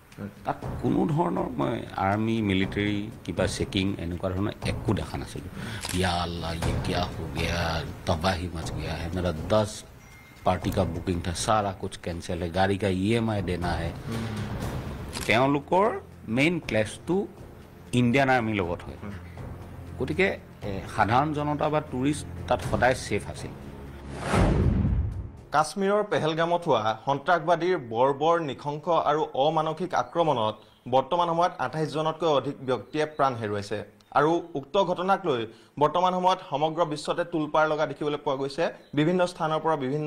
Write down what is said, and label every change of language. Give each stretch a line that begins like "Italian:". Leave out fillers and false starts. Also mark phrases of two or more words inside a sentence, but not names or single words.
Assamese: তাত কোনো ধৰণৰ মই আৰ্মি মিলিটাৰী কিবা চেকিং এনেকুৱা ধৰণৰ একো দেখা নাছিলোঁ
Arabic: يا الله
Hindi: ये क्या हो गया तबाही मच गया है मेरा 10 पार्टी का बुकिंग था सारा कुछ कैंसिल है गाड़ी का EMI देना है
Assamese: তেওঁলোকৰ মেইন ক্লেছটো ইণ্ডিয়ান আৰ্মিৰ লগত হয় গতিকে সাধাৰণ জনতা বা টুৰিষ্ট তাত সদায় ছেফ আছিল কাশ্মীৰৰ পেহেলগামত হোৱা সন্ত্ৰাসবাদীৰ বৰ্বৰ নিখংস আৰু অমানসিক আক্ৰমণত বৰ্তমান সময়ত 28 জনতকৈ অধিক ব্যক্তিয়ে প্ৰাণ হেৰুৱাইছে আৰু উক্ত ঘটনাক লৈ বৰ্তমান সময়ত সমগ্ৰ বিশ্বতে তুলপাৰ লগা দেখিবলৈ পোৱা গৈছে বিভিন্ন স্থানৰ পৰা বিভিন্ন